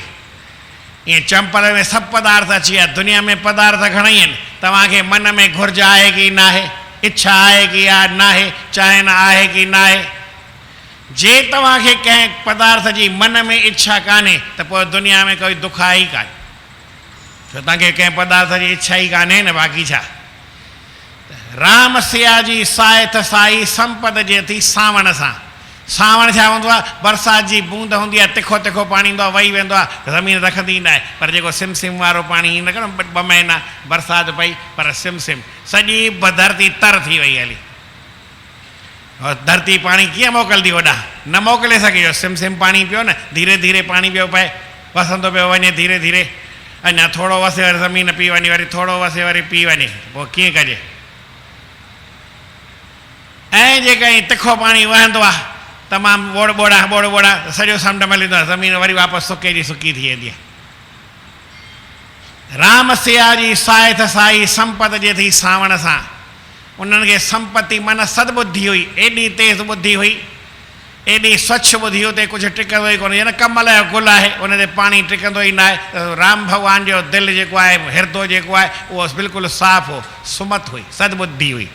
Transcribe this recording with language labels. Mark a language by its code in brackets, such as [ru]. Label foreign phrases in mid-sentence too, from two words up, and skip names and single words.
[sd] ईअं चंपल में सभु पदार्थ अची विया। दुनिया में पदार्थ घणेई आहिनि, तव्हांखे मन में घुर्ज आहे की न आहे, इच्छा आहे की न आहे, चाहिन आहे की न आहे। जे तव्हांखे कंहिं पदार्थ जी मन में इच्छा कान्हे त पोइ दुनिया में कोई दुख आहे ई कान, छो तव्हांखे कंहिं पदार्थ जी इच्छा ई कान्हे न, बाक़ी छा। राम सिया जी सायथ साई संपत जे थी सावण सां। सावण छा हूंदो आहे, बरसाति जी बूंद हूंदी आहे, तिखो तिखो पाणी ईंदो आहे, वही वेंदो आहे, ज़मीन रखंदी न आहे। पर जेको सिम सिम वारो पाणी ईंदो आहे न, ॿ महीना बरसाति पई पर सिम सिम, सॼी धरती तर थी वई हली। और धरती पाणी कीअं मोकिलंदी होॾां, न मोकिले सघे। सिम सिम पाणी पियो न, धीरे धीरे पाणी पियो पए, वसंदो पियो वञे धीरे धीरे, अञा थोरो वसे वरी ज़मीन पी वञे, वरी थोरो वसे वरी पी वञे, पोइ कीअं कजे। ऐं जेकॾहिं तिखो पाणी वहंदो आहे तमामु बोड़ बोड़ा सॼो समुंड मिलंदो आहे, ज़मीन वरी वापसि सुके जी सुकी थी वेंदी आहे। राम सिया जी सायथ साई संपत जे थी सावण सां। उन्हनि खे संपत्ति माना सदबुद्धि हुई, एॾी तेज़ बुद्धि हुई, एॾी स्वच्छ बुद्धि हुते कुझु टिकंदो ई कोन्हे। न कमल जो गुल आहे, उन ते पाणी टिकंदो ई न आहे। राम भॻवान जो दिलि जेको आहे, हिरदो जेको आहे, उहो बिल्कुलु साफ़ हो, सुमत हुई, सदबुद्धि हुई।